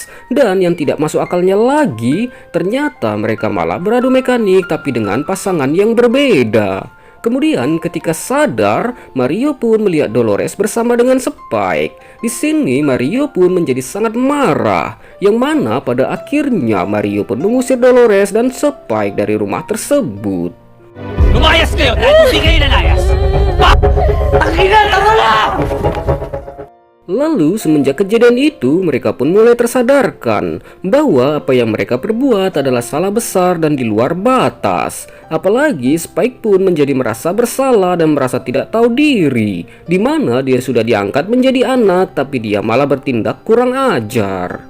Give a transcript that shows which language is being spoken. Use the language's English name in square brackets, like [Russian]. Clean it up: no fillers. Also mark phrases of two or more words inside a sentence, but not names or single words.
[Indonesian] Dan yang tidak masuk akalnya lagi, ternyata mereka malah beradu mekanik tapi dengan pasangan yang berbeda. Kemudian ketika sadar, Mario pun melihat Dolores bersama dengan Spike. Di sini Mario pun menjadi sangat marah, yang mana pada akhirnya Mario pun mengusir Dolores dan Spike dari rumah tersebut. [Filipino] Lumayas kayo dahil hindi kayo nalayas! Akin tama na! [Indonesian] Lalu semenjak kejadian itu mereka pun mulai tersadarkan bahwa apa yang mereka perbuat adalah salah besar dan di luar batas. Apalagi Spike pun menjadi merasa bersalah dan merasa tidak tahu diri, di mana dia sudah diangkat menjadi anak tapi dia malah bertindak kurang ajar.